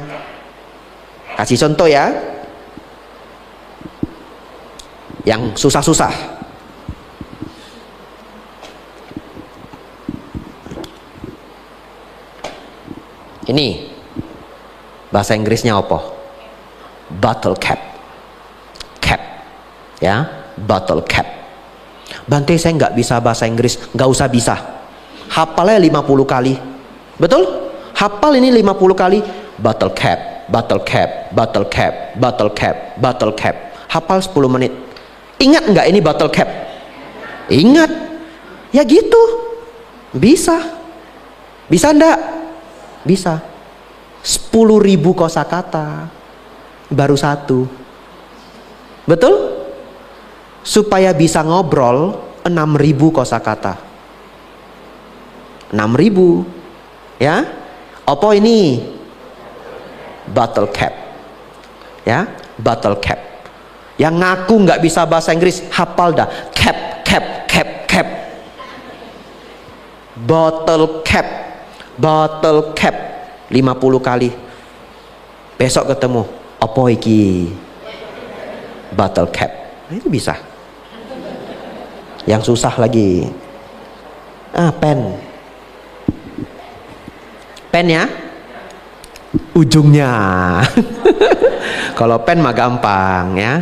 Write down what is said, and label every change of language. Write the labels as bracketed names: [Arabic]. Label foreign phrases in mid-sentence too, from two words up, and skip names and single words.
[Indonesian] Kasih contoh ya. Yang susah-susah. Ini bahasa Inggrisnya apa? [English] Bottle cap. Cap. Ya, bottle cap. [Indonesian] Bante, saya nggak bisa bahasa Inggris. Nggak usah bisa. Hafalnya 50 kali. Betul? Hafal ini 50 kali. [English] Bottle cap, bottle cap, bottle cap, bottle cap, bottle cap. [Indonesian] Hafal 10 menit. Ingat nggak ini [English] bottle cap? [Indonesian] Ingat. Ya gitu. Bisa. Bisa enggak? Bisa. 10.000 kosakata baru satu. Betul? Supaya bisa ngobrol 6.000 kosakata. 6.000. Ya. Apa ini? [English] Bottle cap. Ya, bottle cap. [Indonesian] Yang ngaku nggak bisa bahasa Inggris, hafal dah. [English] Cap, cap, cap, cap. Bottle cap. Bottle cap 50 kali. [Indonesian] Besok ketemu, apa iki? [English] Bottle cap. [Indonesian] Nah, itu bisa. Yang susah lagi. Pen. Pen ya. Ujungnya. Kalau pen mah gampang ya.